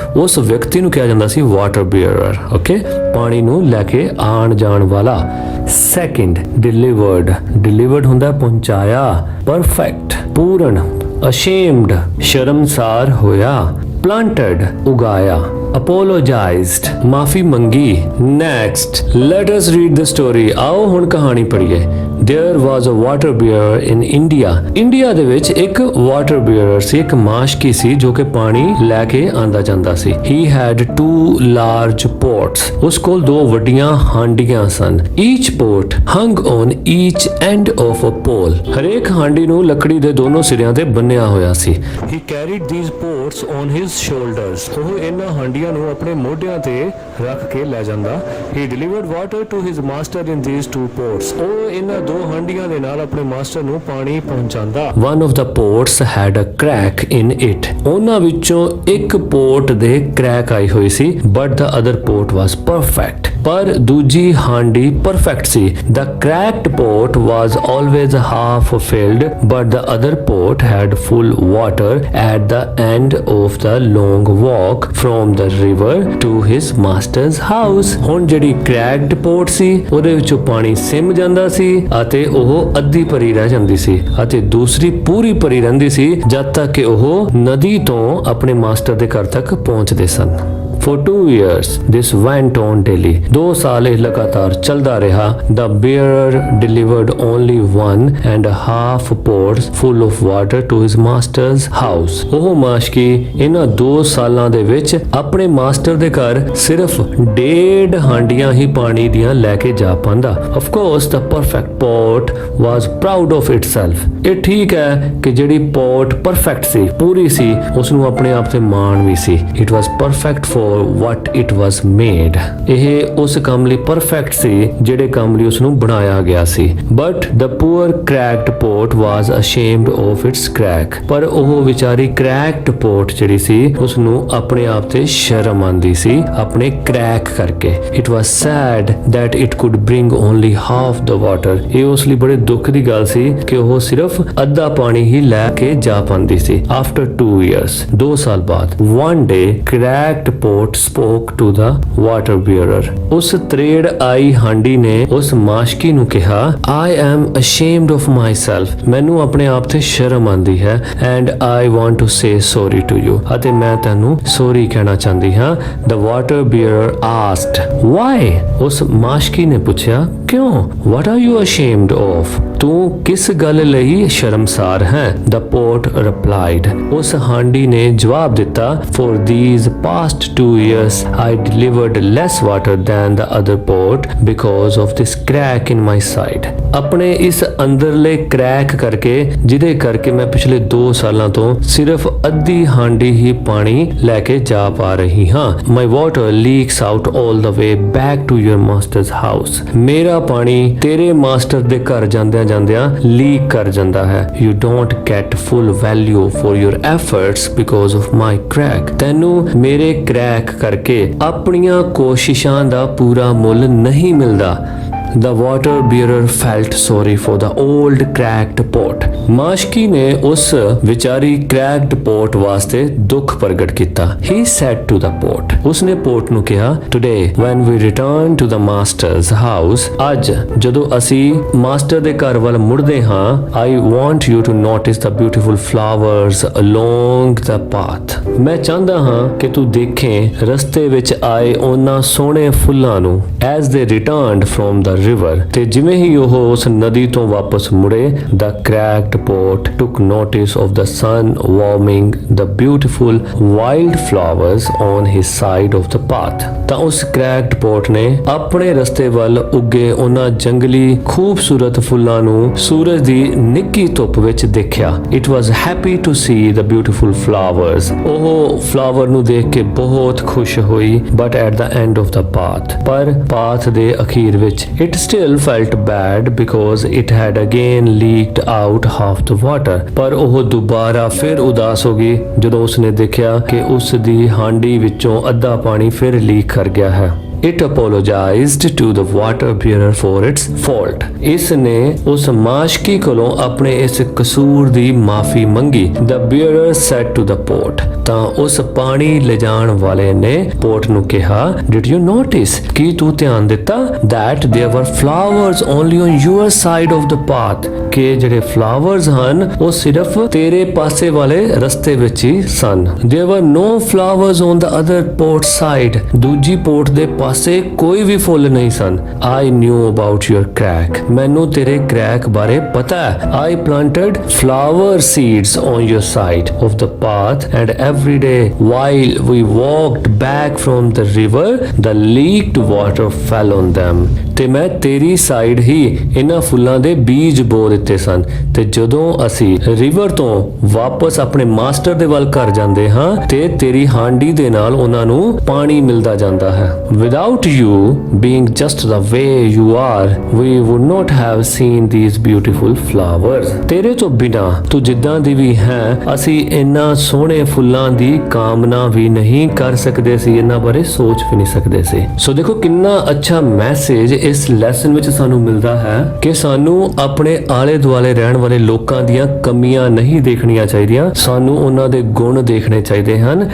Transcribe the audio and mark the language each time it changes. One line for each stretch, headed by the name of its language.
Punjabi: ਉਸ ਵਿਅਕਤੀ ਨੂੰ ਕਿਹਾ ਜਾਂਦਾ ਸੀ ਵਾਟਰ ਬੀਅਰਰ। ਓਕੇ, ਪਾਣੀ ਨੂੰ ਲੈ ਕੇ ਆਣ ਜਾਣ ਵਾਲਾ। Second, delivered. ਡਿਲੀਵਰਡ ਹੁੰਦਾ ਪਹੁੰਚਾਇਆ, ਪਰਫੈਕਟ, ਪੂਰਨ। ਅਸ਼ੇਮਡ, ਸ਼ਰਮਸਾਰ ਹੋਇਆ। planted, ਉਗਾਇਆ। apologized, ਮਾਫੀ ਮੰਗੀ।
English: next, let us read the story।
Punjabi: ਆਓ ਹੁਣ ਕਹਾਣੀ ਪੜ੍ਹੀਏ।
English: there was a water bearer in India।
Punjabi: India ਦੇ ਵਿੱਚ ਇੱਕ ਵਾਟਰ ਬੀਅਰਰ ਸੀ, ਇੱਕ ਮਾਸ਼ਕੀ ਸੀ ਜੋ ਕਿ ਪਾਣੀ ਲੈ ਕੇ ਆਂਦਾ ਜਾਂਦਾ ਸੀ।
English: he had two large pots।
Punjabi: ਉਸ ਕੋਲ ਦੋ ਵੱਡੀਆਂ ਹਾਂਡੀਆਂ ਸਨ।
English: each pot hung on each end of a pole।
Punjabi: ਹਰੇਕ ਹਾਂਡੀ ਨੂੰ ਲੱਕੜੀ ਦੇ ਦੋਨੋਂ ਸਿਰਿਆਂ ਤੇ ਬੰਨਿਆ ਹੋਇਆ ਸੀ।
English: he carried these pots on his shoulders।
Punjabi: ਉਹ ਇਹਨਾਂ ਹਾਂਡੀਆਂ ਨੂੰ ਆਪਣੇ ਮੋਢਿਆਂ ਤੇ ਰੱਖ ਕੇ ਲੈ ਜਾਂਦਾ।
English: he delivered water to his master in these two pots।
Punjabi: ਉਹ ਇਹਨਾਂ ਦੋ ਹਾਂਡੀਆਂ ਦੇ ਨਾਲ ਆਪਣੇ ਮਾਸਟਰ ਨੂੰ ਪਾਣੀ ਪਹੁੰਚਾਉਂਦਾ।
English: one of the pots had a crack in it।
Punjabi: ਉਹਨਾਂ ਵਿੱਚੋਂ ਇੱਕ ਪੋਟ ਦੇ ਕ੍ਰੈਕ ਆਈ ਹੋਈ ਸੀ,
English: but the other pot was perfect।
Punjabi: ਪਰ ਦੂਜੀ ਹਾਂਡੀ perfect ਸੀ।
English: the cracked pot was always half filled, but the other pot had full water at the end of the long walk from the river to his master's house।
Punjabi: ਹੁਣ ਜਿਹੜੀ cracked pot ਸੀ, ਉਹਦੇ ਵਿੱਚੋਂ ਪਾਣੀ sim ਜਾਂਦਾ ਸੀ ਅਤੇ ਉਹ ਅੱਧੀ ਭਰੀ ਰਹਿ ਜਾਂਦੀ ਸੀ, ਅਤੇ ਦੂਸਰੀ ਪੂਰੀ ਭਰੀ ਰਹਿੰਦੀ ਸੀ ਜਦ ਤੱਕ ਕਿ ਉਹ ਨਦੀ ਤੋਂ ਆਪਣੇ ਮਾਸਟਰ ਦੇ ਘਰ ਤੱਕ ਪਹੁੰਚਦੇ ਸਨ।
English: For 2 years this went on daily।
Punjabi: 2 ਸਾਲ ਇਹ ਲਗਾਤਾਰ ਚੱਲਦਾ ਰਿਹਾ।
English: The bearer delivered only 1.5 pots full of water to his master's house।
Punjabi: ਉਹ ਮਾਸ਼ਕੀ ਇਹਨਾਂ 2 ਸਾਲਾਂ ਦੇ ਵਿੱਚ ਆਪਣੇ ਮਾਸਟਰ ਦੇ ਘਰ ਸਿਰਫ 1.5 ਹਾਂਡੀਆਂ ਹੀ ਪਾਣੀ ਦੀਆਂ ਲੈ ਕੇ ਜਾ ਪਾਂਦਾ।
English: Of course the perfect pot was proud of itself।
Punjabi: ਇਹ ਠੀਕ ਹੈ ਕਿ ਜਿਹੜੀ ਪੋਟ ਪਰਫੈਕਟ ਸੀ, ਪੂਰੀ ਸੀ, ਉਸ ਨੂੰ ਆਪਣੇ ਆਪ ਤੇ ਮਾਣ ਵੀ ਸੀ।
English: It was perfect for what it was made।
Punjabi: ਇਹ ਉਸ ਕੰਮ ਲਈ ਪਰਫੈਕਟ ਸੀ ਜਿਹੜੇ ਕੰਮ ਲਈ ਉਸ ਨੂੰ ਬਣਾਇਆ ਗਿਆ ਸੀ।
English: but the poor cracked pot was ashamed of its crack।
Punjabi: ਪਰ ਉਹ ਵਿਚਾਰੀ cracked pot ਜਿਹੜੀ ਸੀ, ਉਸ ਨੂੰ ਆਪਣੇ ਆਪ ਤੇ ਸ਼ਰਮ ਆਂਦੀ ਸੀ ਆਪਣੇ ਕ੍ਰੈਕ ਕਰਕੇ।
English: it was sad that it could bring only half the water।
Punjabi: ਇਹ ਉਸ ਲਈ ਬੜੇ ਦੁੱਖ ਦੀ ਗੱਲ ਸੀ ਕਿ ਉਹ ਸਿਰਫ ਅੱਧਾ ਪਾਣੀ ਹੀ ਲੈ ਕੇ ਜਾ ਪਾਂਦੀ ਸੀ।
English: after 2 years
Punjabi: 2 ਸਾਲ ਬਾਅਦ
English: one day cracked pot spoke to the water bearer।
Punjabi: ਉਸ ਤਰੇੜ ਆਈ ਹਾਂਡੀ ਨੇ ਉਸ ਮਾਸ਼ਕੀ ਨੂੰ ਕਿਹਾ,
English: I am ashamed of myself।
Punjabi: ਮੈਨੂੰ ਆਪਣੇ ਆਪ ਤੇ ਸ਼ਰਮ ਆਂਦੀ ਹੈ।
English: and I want to say sorry to you।
Punjabi: ਅਤੇ ਮੈਂ ਤੈਨੂੰ ਸੌਰੀ ਕਹਿਣਾ ਚਾਹੁੰਦੀ ਹਾਂ।
English: the water bearer asked why।
Punjabi: ਉਸ ਮਾਸ਼ਕੀ ਨੇ ਪੁੱਛਿਆ, ਕਿਉਂ?
English: what are you ashamed of।
Punjabi: ਤੂੰ ਕਿਸ ਗੱਲ ਲਈ ਸ਼ਰਮਸਾਰ ਹੈ?
English: the pot replied।
Punjabi: ਉਸ ਹਾਂਡੀ ਨੇ ਜਵਾਬ ਦਿੱਤਾ,
English: for these past 2 years I delivered less water than the other pot because of this crack in my side।
Punjabi: ਆਪਣੇ ਇਸ ਅੰਦਰਲੇ ਕ੍ਰੈਕ ਕਰਕੇ, ਜਿਹਦੇ ਕਰਕੇ ਮੈਂ ਪਿਛਲੇ 2 ਸਾਲਾਂ ਤੋਂ ਸਿਰਫ ਅੱਧੀ ਹਾਂਡੀ ਹੀ ਪਾਣੀ ਲੈ ਕੇ ਜਾ ਪਾ ਰਹੀ ਹਾਂ।
English: my water leaks out all the way back to your master's house।
Punjabi: ਮੇਰਾ ਪਾਣੀ ਤੇਰੇ ਮਾਸਟਰ ਦੇ ਘਰ ਜਾਂਦਿਆਂ ਲੀਕ ਕਰ ਜਾਂਦਾ ਹੈ।
English: you don't get full value for your efforts because of my crack।
Punjabi: ਤੈਨੂੰ ਮੇਰੇ ਕ੍ਰੈਕ ਕਰਕੇ ਆਪਣੀਆਂ ਕੋਸ਼ਿਸ਼ਾਂ ਦਾ ਪੂਰਾ ਮੁੱਲ ਨਹੀਂ ਮਿਲਦਾ।
English: The water bearer felt sorry for the old cracked pot।
Punjabi: ਮਾਸ਼ਕੀ ਨੇ ਉਸ ਵਿਚਾਰੀ cracked pot ਵਾਸਤੇ ਦੁੱਖ ਪ੍ਰਗਟ ਕੀਤਾ।
English: He said to the pot।
Punjabi: ਉਸਨੇ ਪੋਟ ਨੂੰ ਕਿਹਾ,
English: today when we return to the master's house।
Punjabi: ਅੱਜ ਜਦੋਂ ਅਸੀਂ ਮਾਸਟਰ ਦੇ ਘਰ ਵੱਲ ਮੁੜਦੇ ਹਾਂ,
English: I want you to notice the beautiful flowers along the path।
Punjabi: ਮੈਂ ਚਾਹੁੰਦਾ ਹਾਂ ਕਿ ਤੂੰ ਦੇਖੇਂ ਰਸਤੇ ਵਿੱਚ ਆਏ ਉਹਨਾਂ ਸੋਹਣੇ ਫੁੱਲਾਂ ਨੂੰ।
English: as they returned from the river
Punjabi: ਤੇ ਜਿਵੇਂ ਹੀ ਉਹ ਉਸ ਨਦੀ ਤੋਂ ਵਾਪਸ ਮੁੜੇ
English: the cracked pot took notice of the sun warming the beautiful wild flowers on his side of the path।
Punjabi: ਤਾਂ ਉਸ cracked pot ਨੇ ਆਪਣੇ ਰਸਤੇ ਵੱਲ ਉੱਗੇ ਉਹਨਾਂ ਜੰਗਲੀ ਖੂਬਸੂਰਤ ਫੁੱਲਾਂ ਨੂੰ ਸੂਰਜ ਦੀ ਨਿੱਕੀ ਧੁੱਪ ਵਿੱਚ ਦੇਖਿਆ।
English: it was happy to see the beautiful flowers।
Punjabi: ਉਹ ਫਲਾਵਰ ਨੂੰ ਦੇਖ ਕੇ ਬਹੁਤ ਖੁਸ਼ ਹੋਈ
English: but at the end of the path
Punjabi: ਪਰ ਪਾਥ ਦੇ ਅਖੀਰ ਵਿੱਚ
English: it still felt bad because it had again leaked out half the water।
Punjabi: ਪਰ ਉਹ ਦੁਬਾਰਾ ਫਿਰ ਉਦਾਸ ਹੋ ਗਈ ਜਦੋਂ ਉਸਨੇ ਦੇਖਿਆ ਕਿ ਉਸ ਦੀ ਹਾਂਡੀ ਵਿੱਚੋਂ ਅੱਧਾ ਪਾਣੀ ਫਿਰ ਲੀਕ ਕਰ ਗਿਆ ਹੈ।
English: It apologized to the water bearer for its fault।
Punjabi: ਇਸ ਨੇ ਉਸ ਮਾਸ਼ਕੀ ਕੋਲੋਂ ਆਪਣੇ ਇਸ ਕਸੂਰ ਦੀ ਮਾਫੀ ਮੰਗੀ।
English: The bearer said to the pot
Punjabi: ਤਾਂ ਉਸ ਪਾਣੀ ਲਿਜਾਣ ਵਾਲੇ ਨੇ ਪੋਟ ਨੂੰ ਕਿਹਾ
English: Did you notice
Punjabi: ਕੀ ਤੂੰ ਧਿਆਨ ਦਿੱਤਾ
English: that there were flowers only on your side of the path
Punjabi: ਕਿ ਜਿਹੜੇ ਫਲਾਵਰਸ ਹਨ ਉਹ ਸਿਰਫ ਤੇਰੇ ਪਾਸੇ ਵਾਲੇ ਰਸਤੇ ਵਿੱਚ ਹੀ ਸਨ।
English: There were no flowers on the other port side
Punjabi: ਦੂਜੀ ਪੋਟ ਦੇ ਪਾਸੇ ਕੋਈ ਵੀ ਫੁੱਲ ਨਹੀਂ ਸਨ।
English: I knew about your crack
Punjabi: ਮੈਨੂੰ ਤੇਰੇ ਕ੍ਰੈਕ ਬਾਰੇ ਪਤਾ ਹੈ।
English: I planted flower seeds on your side of the path and every day while we walked back from the river the leaked water fell on them।
Punjabi: ਤੇ ਮੈਂ ਤੇਰੀ side ਹੀ ਇਹਨਾਂ ਫੁੱਲਾਂ ਦੇ ਬੀਜ ਬੋ ਦਿੱਤੇ ਸਨ ਤੇ ਜਦੋਂ ਅਸੀਂ ਰਿਵਰ ਤੋਂ ਵਾਪਸ ਆਪਣੇ ਮਾਸਟਰ ਦੇ ਵੱਲ ਘਰ ਜਾਂਦੇ ਹਾਂ ਤੇ ਤੇਰੀ ਹਾਂਡੀ ਦੇ ਨਾਲ ਉਹਨਾਂ ਨੂੰ ਪਾਣੀ ਮਿਲਦਾ ਜਾਂਦਾ ਹੈ।
English: Without you being just the way you are we would not have seen these beautiful flowers।
Punjabi: ਤੇਰੇ ਤੋਂ ਬਿਨਾ ਤੂੰ ਜਿੱਦਾਂ ਦੀ ਵੀ ਹੈ ਅਸੀਂ ਇਹਨਾਂ ਸੋਹਣੇ ਫੁੱਲਾਂ ਦੀ ਕਾਮਨਾ ਵੀ ਨਹੀਂ ਕਰ ਸਕਦੇ ਸੀ ਇਹਨਾਂ ਬਾਰੇ ਸੋਚ ਵੀ ਨਹੀਂ ਸਕਦੇ ਸੀ। ਸੋ ਦੇਖੋ ਕਿੰਨਾ ਅੱਛਾ ਮੈਸੇਜ ਇਸ ਲੈਸਨ ਵਿੱਚ ਸਾਨੂੰ ਮਿਲਦਾ ਹੈ ਕਿ ਸਾਨੂੰ ਆਪਣੇ ਆਲੇ ਦੁਆਲੇ ਰਹਿਣ ਵਾਲੇ ਲੋਕਾਂ ਦੀਆਂ ਕਮੀਆਂ ਨਹੀਂ ਦੇਖਣੀਆਂ ਚਾਹੀਦੀਆਂ ਸਾਨੂੰ ਉਹਨਾਂ ਦੇ ਗੁਣ ਦੇਖਣੇ ਚਾਹੀਦੇ ਹਨ।